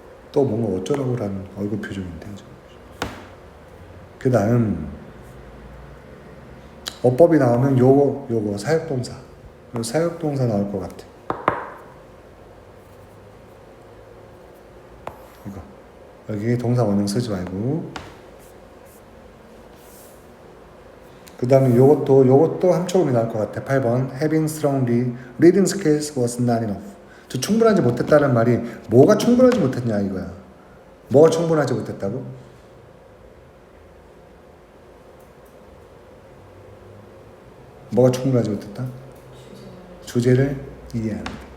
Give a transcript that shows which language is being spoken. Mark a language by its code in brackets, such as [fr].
[ko] 또 뭔가 어쩌라고라는 얼굴 표정인데. 그 다음 어법이 나오면 요거 사역동사. 요 사역동사 나올 것 같아. 이거 여기 동사 원형 쓰지 말고. 그 다음에 요것도 함축음이 나올 것 같아. [en] 8번 having strong reading skills was not enough. [ko] 저 충분하지 못했다는 말이 뭐가 충분하지 못했냐 이거야. 뭐가 충분하지 못했다고? 뭐가 충분하지 못했다? 주제를 이해하는데.